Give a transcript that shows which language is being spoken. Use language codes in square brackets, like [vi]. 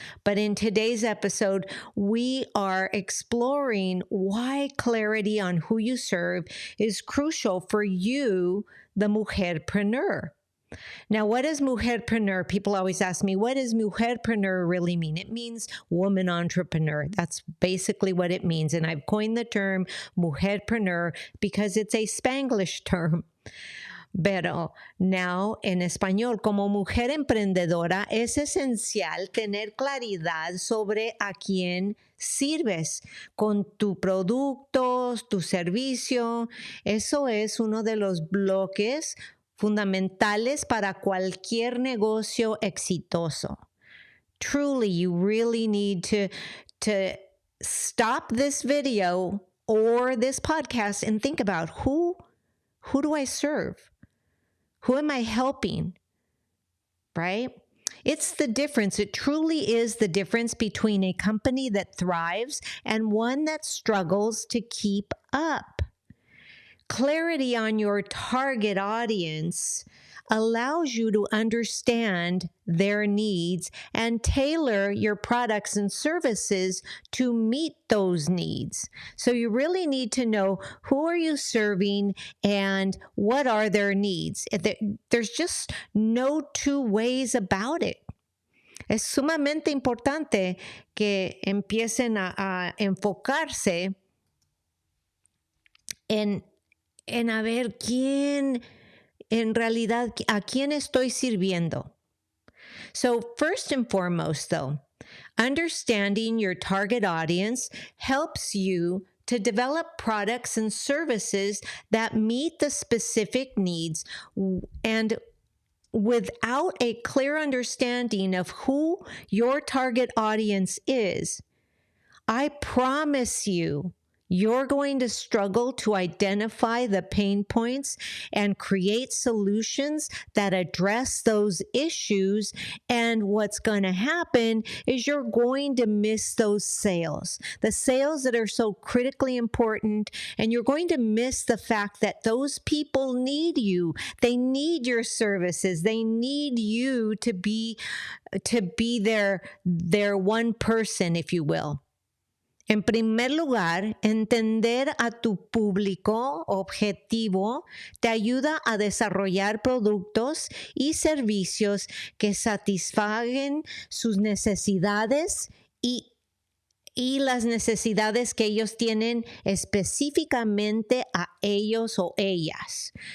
[en] But in today's episode, we are exploring why clarity on who you serve is crucial for you, the mujer-preneur. Now, what is mujer-preneur? People always ask me, what does mujer-preneur really mean? It means woman entrepreneur. That's basically what it means. And I've coined the term mujer-preneur because it's a Spanglish term. [es] Pero now, en español, como mujer emprendedora, es esencial tener claridad sobre a quién sirves con tu producto, tu servicio. Eso es uno de los bloques fundamentales para cualquier negocio exitoso. [en] Truly, you really need to stop this video or this podcast and think about who do I serve? Who am I helping? Right? It's the difference. It truly is the difference between a company that thrives and one that struggles to keep up. Clarity on your target audience allows you to understand their needs and tailor your products and services to meet those needs. So you really need to know who are you serving and what are their needs. There's just no two ways about it. [es] Es sumamente importante que empiecen a enfocarse en a ver quién, en realidad, a quién estoy sirviendo. [en] So first and foremost, though, understanding your target audience helps you to develop products and services that meet the specific needs. And without a clear understanding of who your target audience is, I promise you, You're going to struggle to identify the pain points and create solutions that address those issues. And what's going to happen is you're going to miss those sales, the sales that are so critically important. And you're going to miss the fact that those people need you. They need your services. They need you to be their one person, if you will. [es] En primer lugar, entender a tu público objetivo te ayuda a desarrollar productos y servicios que satisfaguen sus necesidades y las necesidades que ellos tienen específicamente a ellos o ellas.